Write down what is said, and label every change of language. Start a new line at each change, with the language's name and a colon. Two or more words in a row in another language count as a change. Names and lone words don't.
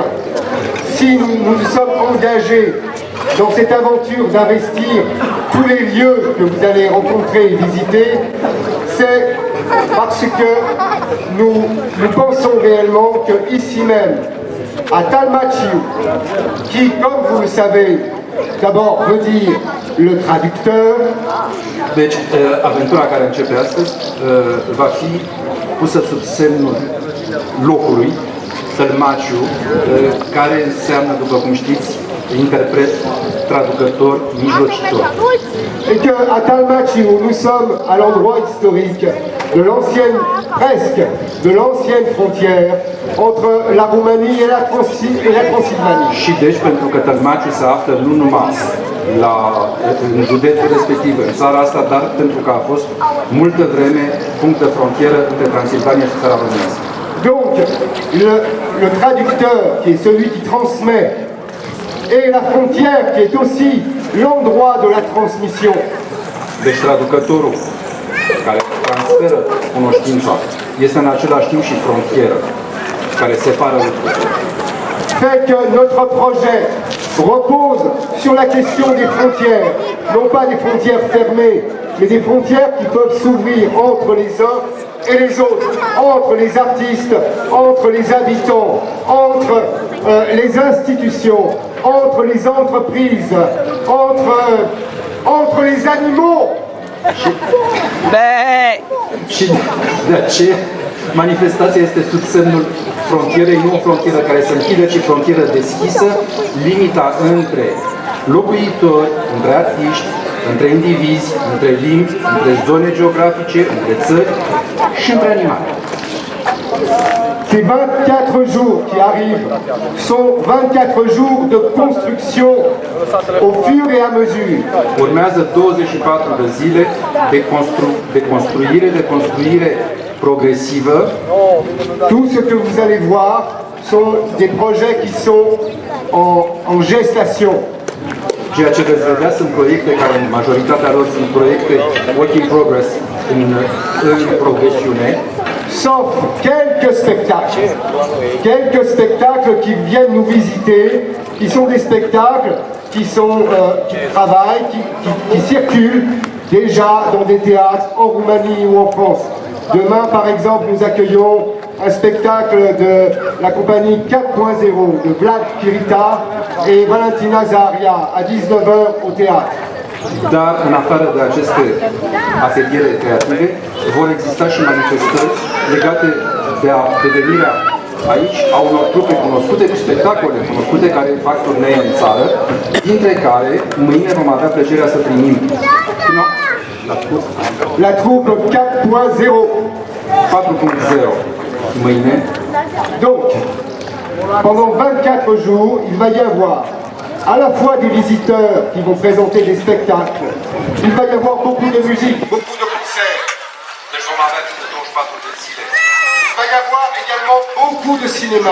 French: Si nous nous sommes engagés dans cette aventure d'investir tous les lieux que vous allez rencontrer et visiter, c'est parce que nous pensons réellement que ici même, à Talmachiu, qui, comme vous le savez, d'abord veut dire le traducteur.
Romanian: Deci, aventura care începe astăzi va fi pusă sub semnul locului, Tălmaciu, care înseamnă, după cum știți, interpret, traducător, mijlocitor.
French: Et qu'à Talmachiu, nous sommes à l'endroit historique de l'ancienne, presque, de l'ancienne frontière entre la Roumanie et la Transylvanie.
Romanian: Și deci, pentru că Tălmaciu se află nu numai în județul respectiv, în țara asta, dar pentru că a fost multă vreme punct de frontieră între Transilvania și țara românească.
French: Donc, le traducteur, qui est celui qui transmet, et la frontière, qui est aussi l'endroit de la transmission.
Romanian: Deci traducătorul care transferă cunoștința este în același timp și frontieră care separă lucrurile.
French: Fait que notre projet repose sur la question des frontières, non pas des frontières fermées, mais des frontières qui peuvent s'ouvrir entre les uns et les autres, entre les artistes, entre les habitants, entre les institutions, entre les entreprises, entre les animaux.
Romanian: Și de aceea manifestația este sub semnul frontierei, nu o frontieră care se închide, ci frontieră deschisă, limita între locuitori, între artiști, între indivizi, între limbi, între zone geografice, între țări și între animale.
French: Ces 24 jours qui arrivent sont 24 jours de construction au fur et à mesure.
Romanian: Urmează 24 de zile de construire progresivă.
French: Tout ce que vous allez voir sont des projets qui sont en gestation.
Romanian: Ceea ce veți vedea sunt proiecte care, în majoritatea lor, sunt proiecte
English: work in progress,
Romanian: în progresiune.
French: Sauf quelques spectacles qui viennent nous visiter, qui sont des spectacles qui travaillent, qui circulent déjà dans des théâtres en Roumanie ou en France. Demain, par exemple, nous accueillons un spectacle de la compagnie 4.0 de Vlad Chirita et Valentina Zaharia à 19h au théâtre.
Romanian: Dar, în afară de aceste ateliere creative, vor exista și manifestări legate de devenirea aici a unor trupe cunoscute, cu spectacole cunoscute care fac turnee în țară, dintre care mâine vom avea plăcerea să primim
French: la troupe 4.0
Romanian: mâine.
French: Donc, pendant 24 jours, il va y avoir à la fois des visiteurs qui vont présenter des spectacles, il va y avoir beaucoup de musique, beaucoup de concerts. Il va y avoir également beaucoup de cinéma.